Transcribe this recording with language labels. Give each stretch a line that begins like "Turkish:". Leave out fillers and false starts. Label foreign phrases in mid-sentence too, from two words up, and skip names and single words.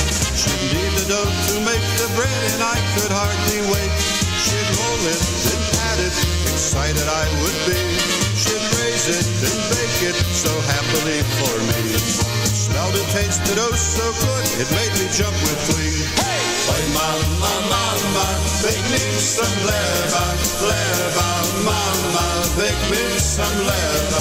English: She'd knead the dough to make the bread, and I could hardly wait. She'd roll it and pat it, excited I would be. She'd raise it and bake it so happily for me. Smelled and tasted oh so good, it made me jump with glee. Hey!
Polish: Oj mama, mama,
English: bake me some
Polish: chleba, chleba,
English: mama, bake me some chleba.